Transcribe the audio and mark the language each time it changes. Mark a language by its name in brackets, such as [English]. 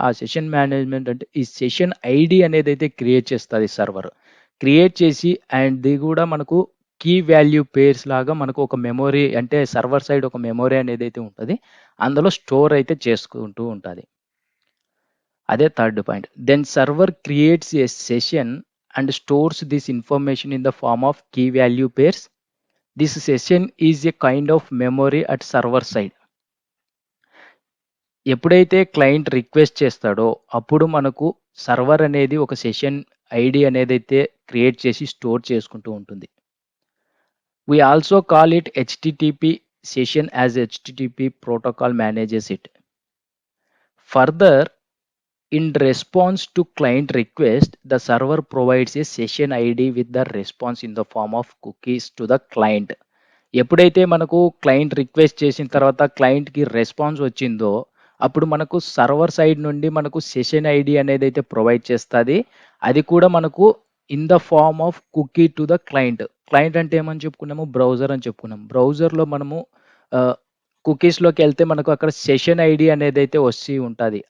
[Telugu] ఆ session management అంటే ఈ సెషన్ ఐడి అనేది అయితే క్రియేట్ చేస్తుంది సర్వర్. క్రియేట్ చేసి అండ్ ఇది కూడా మనకు కీ వాల్యూ పేర్స్ లాగా మనకు ఒక మెమొరీ, అంటే సర్వర్ సైడ్ ఒక మెమొరీ అనేది అయితే ఉంటుంది, అందులో స్టోర్ అయితే చేసుకుంటూ ఉంటుంది. అదే third point. [English] Then server creates a session and stores this information in the form of key value pairs. This session is a kind of memory at server side. [Telugu] ఎప్పుడైతే క్లయింట్ రిక్వెస్ట్ చేస్తాడో అప్పుడు మనకు server అనేది ఒక session ID అనేది అయితే create చేసి store చేసుకుంటూ ఉంటుంది. [English] We also call it HTTP session as HTTP protocol manages it. Further, in response to client request, the server provides a session ID with the response in the form of cookies to the client. [Telugu] ఎప్పుడైతే మనకు client request చేసిన తర్వాత క్లయింట్కి response వచ్చిందో అప్పుడు మనకు server side నుండి మనకు సెషన్ ఐడి అనేది అయితే ప్రొవైడ్ చేస్తుంది. అది కూడా మనకు in the form of cookie to the client. Client అంటే ఏమని చెప్పుకున్నాము, బ్రౌజర్ అని చెప్పుకున్నాం. బ్రౌజర్లో మనము కుకీస్లోకి వెళ్తే మనకు అక్కడ సెషన్ ఐడి అనేది అయితే వచ్చి ఉంటుంది.